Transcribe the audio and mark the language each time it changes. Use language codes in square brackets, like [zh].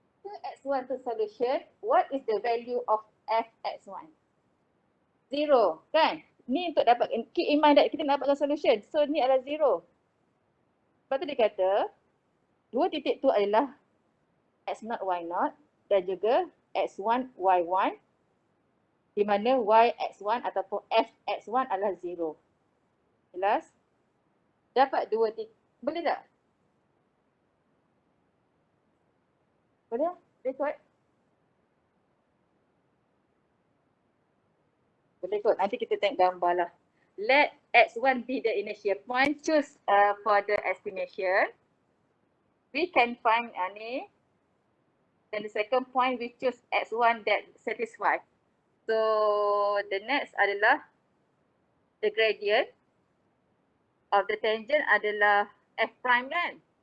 [ms] Jika x1 tu [en] solution, what is the value of fx1? [ms] 0, kan? Ni untuk dapat, [en] keep in mind that [ms] kita nak dapatkan solution. So, ni adalah 0. Lepas tu dia kata, 2 titik tu adalah x0, y0 dan juga x1, y1. Di mana y x1 ataupun f x1 adalah 0. Jelas? Dapat 2 titik. Boleh tak? Boleh? Record? Boleh kot. Nanti kita tengok gambar lah. [en] Let x1 be the initial point. Choose for the estimation. We can find [ms] ni. [en] Then the second point, we choose x1 that satisfied. So, the next [ms] adalah [en] the gradient of the tangent adalah f prime [ms] kan?